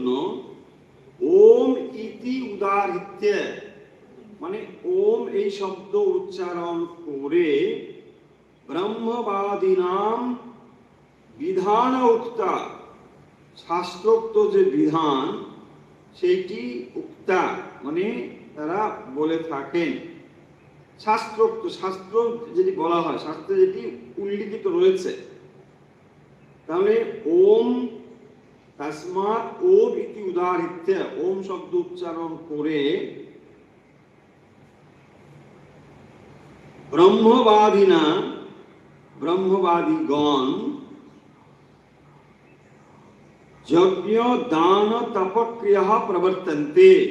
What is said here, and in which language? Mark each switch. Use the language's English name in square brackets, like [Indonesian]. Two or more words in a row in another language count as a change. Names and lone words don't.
[Sanskrit] ওম ইতি উদাহৃত্য [Bangla] মানে ওম এই শব্দ উচ্চারণ করে [Sanskrit] ব্রহ্মবাদীনাম বিধান উক্তা, [Bangla] শাস্ত্রোক্ত যে বিধান সেইটি উক্তা মানে তারা বলে থাকেন, শাস্ত্রোক্ত, শাস্ত্র যেটি বলা হয়, শাস্ত্রে যেটি উল্লিখিত রয়েছে। তাহলে [Sanskrit] ওম তস্মাৎ ওম ইতি উদাহৃত্য, [Bangla] ওম শব্দ উচ্চারণ করে ব্রহ্মবাদীনা, ব্রহ্মবাদীগণ [Sanskrit] যজ্ঞ দান তপক্রিয়া প্রবর্তন্তে।